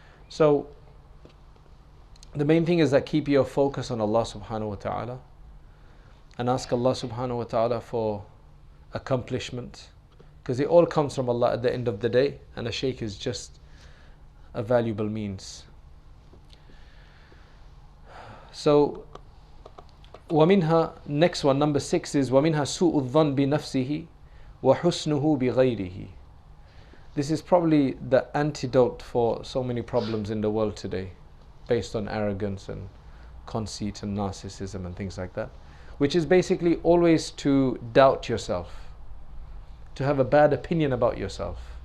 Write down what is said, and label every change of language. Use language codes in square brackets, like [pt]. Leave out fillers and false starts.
[en] So the main thing is that keep your focus on Allah subhanahu wa ta'ala and ask Allah subhanahu wa ta'ala for accomplishment, because it all comes from Allah at the end of the day, and a shaykh is just a valuable means. [ar] So وَمِنْهَا, [en] next one, number 6 is [ar] وَمِنْهَا سُوءُ الظَّنِّ بِنَفْسِهِ وَحُسْنُهُ بِغَيْرِهِ. [en] This is probably the antidote for so many problems in the world today, based on arrogance and conceit and narcissism and things like that, which is basically always to doubt yourself, to have a bad opinion about yourself.